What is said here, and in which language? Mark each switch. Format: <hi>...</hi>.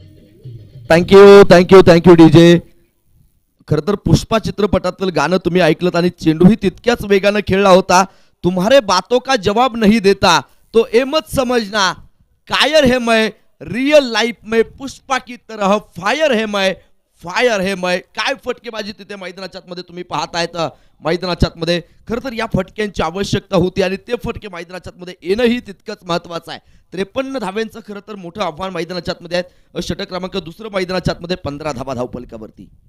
<mr>Thank you DJ. खरं तर पुष्पा चित्रपटातील गाणं तुम्ही ऐकलं आणि चेंडूही तितक्याच वेगानं खेळला होता.</mr> <hi>तुम्हारे बातों का जवाब नहीं देता तो ये मत समझना कायर है मैं रियल लाइफ में पुष्पा की तरह फायर है मैं.</hi> <mr>काय फटकेबाजी तिथे मैदानाच्या मध्ये तुम्ही पाहतायत. मैदानाच्या मध्ये खरं तर या फटक्यांची आवश्यकता होती आणि ते फटके मैदानाच्या मध्ये येणंही तितकंच महत्वाचं आहे. 53 धाव्यांचं खरं तर मोठं आव्हान मैदानाच्या मध्ये आहेत. षटक क्रमांक 2 मैदानाच्या मध्ये 15 धावा धावफलकावरती.</mr>